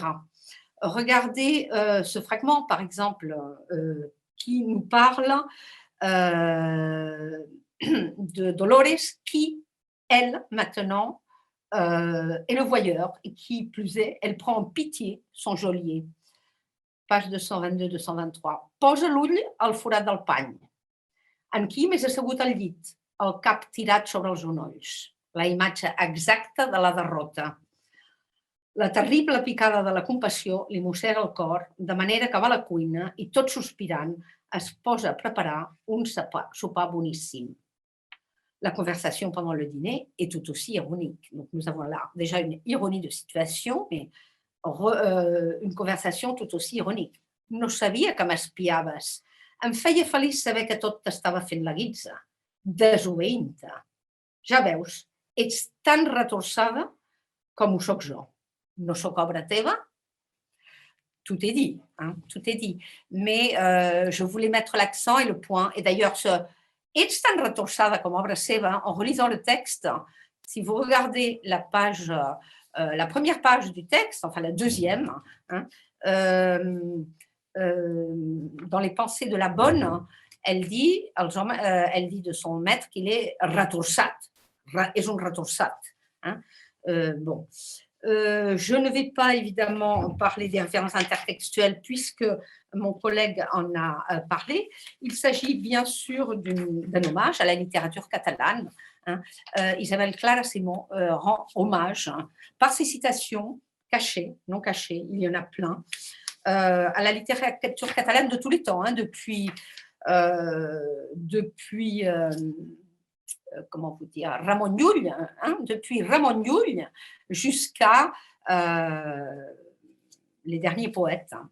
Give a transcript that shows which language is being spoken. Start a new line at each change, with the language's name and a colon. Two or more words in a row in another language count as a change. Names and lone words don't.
French: Regardez ce fragment, par exemple, qui nous parle de Dolores, qui, elle, maintenant, est le voyeur, et qui plus est, elle prend en pitié son geôlier. Page 222-223.
Catalan: Posa l'ull al forat del pany. En Kim és assegut al llit, el cap tirat sobre els genolls. La imatge exacta de la derrota. La terrible picada de la compassió li mossega el cor, de manera que va a la cuina i, tot sospirant, es posa a preparar un sopar boníssim.
French: La conversation pendant le dîner est tout aussi ironique. Donc, nous avons là déjà une ironie de situation, mais une conversation tout aussi ironique.
Catalan: No sabia que m'espiaves. Em feia feliç saber que tot t'estava fent la guitza, desobeint-te. Ja veus, ets tan retorçada com ho soc jo. No soc obra teva?
French: Tout est dit, hein, tout est dit. Mais je voulais mettre l'accent et le point. Et d'ailleurs,
Catalan: ets tan retorçada com obra seva,
French: en relisant le texte, si vous regardez la page, la première page du texte, enfin la deuxième, hein, dans les pensées de la bonne, elle dit de son maître qu'il est retorçat,
Catalan: és un retorçat.
French: Hein. Bon. Je ne vais pas évidemment parler des références intertextuelles puisque mon collègue en a parlé. Il s'agit bien sûr d'un hommage à la littérature catalane. Hein. Isabel Clara Simó rend hommage, hein, par ses citations cachées, non cachées, il y en a plein, à la littérature catalane de tous les temps, hein, depuis comment vous dire, Ramon Llull, hein, depuis Ramon Llull jusqu'à les derniers poètes.